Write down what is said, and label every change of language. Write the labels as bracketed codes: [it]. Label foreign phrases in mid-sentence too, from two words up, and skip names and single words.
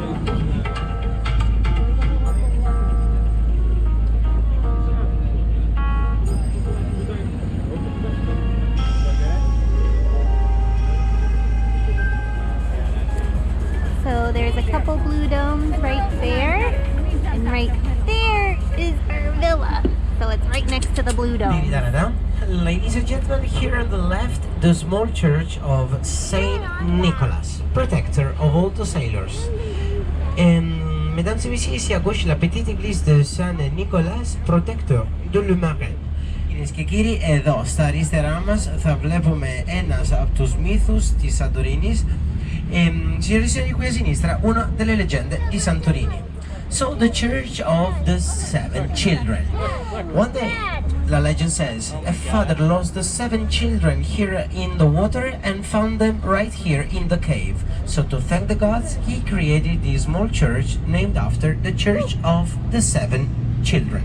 [en] So there's a couple blue domes right there, and right there is our villa. So it's right next to the blue dome. Ladies and gentlemen, here on the left, the small church of Saint Nicholas, protector of all the sailors. [fr] Mesdames et messieurs, ici à gauche, la petite église de Saint Nicolas, protecteur de le marin. [el] Κυρίες και κύριοι, εδώ στα αριστερά μας θα βλέπουμε ένας από τους μύθους της Σαντορίνης. [it] Στη sinistra, una delle leggende di Santorini. [en] So, the Church of the Seven Children. One day, the legend says, a father lost the 7 children here in the water and found them right here in the cave. So, to thank the gods, he created this small church named after the Church of the 7 Children.